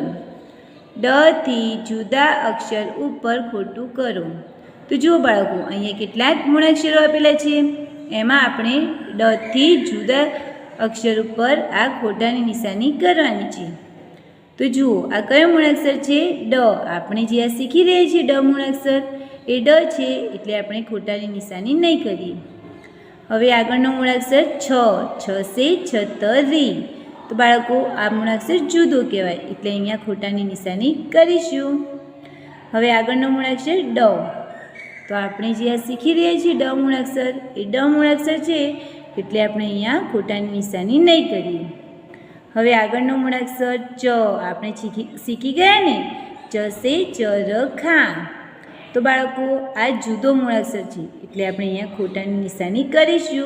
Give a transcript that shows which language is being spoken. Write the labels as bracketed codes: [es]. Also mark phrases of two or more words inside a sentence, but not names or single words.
[gu] ડ થી જુદા અક્ષર ઉપર ખોટું કરો। તો જુઓ બાળકો, અહીંયા કેટલાક મૂળાક્ષરો આપેલા છે, એમાં આપણે ડ થી જુદા અક્ષર ઉપર આ ખોટાની નિશાની કરવાની છે। તો જુઓ આ કયો મૂળાક્ષર છે? ડ। આપણે જે આ શીખી રહ્યા છીએ ડ મૂળાક્ષર એ ડ છે એટલે આપણે ખોટાની નિશાની નહીં કરીએ। હવે આગળનો મૂળાક્ષર છ, [hi] छ से छतरी। [gu] તો બાળકો, આ મૂળાક્ષર જુદો કહેવાય એટલે અહીંયા ખોટાની નિશાની કરીશું। હવે આગળનો મૂળાક્ષર ડ। તો આપણે જે આ શીખી રહ્યા છીએ ડ મૂળાક્ષર એ ડ મૂળાક્ષર છે, એટલે આપણે અહીંયા ખોટાની નિશાની નહીં કરીએ. હવે આગળનો મૂળાક્ષર ચ આપણે શીખી ગયા ને, [hi] च से चरखा. [gu] તો બાળકો આ જુદો મૂળાક્ષર છે, એટલે આપણે અહીંયા ખોટાની નિશાની કરીશું.